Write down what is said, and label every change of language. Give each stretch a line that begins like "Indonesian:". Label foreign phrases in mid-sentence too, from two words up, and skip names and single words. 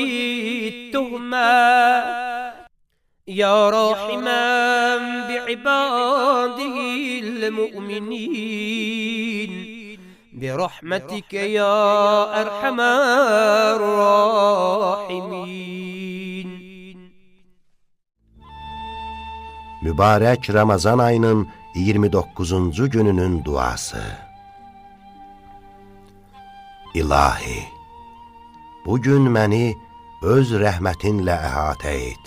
Arabic: التهمة يا راحما بعباده المؤمنين برحمتك يا أرحم الراحمين.
Azerbaijani: Mübarək Ramazan ayının 29-cu gününün duası. İlahi, bugün məni öz rəhmətinlə əhatə et.